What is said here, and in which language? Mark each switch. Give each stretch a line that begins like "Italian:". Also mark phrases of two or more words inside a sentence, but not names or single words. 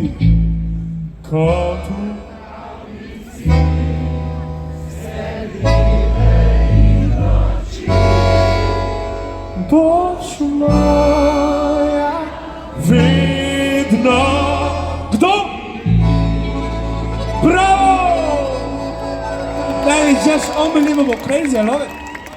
Slovenian: Kot v pravljici se dneve in noči, boš moja vedno. Kdo? Bravo!
English: That is just unbelievable, crazy, I love it.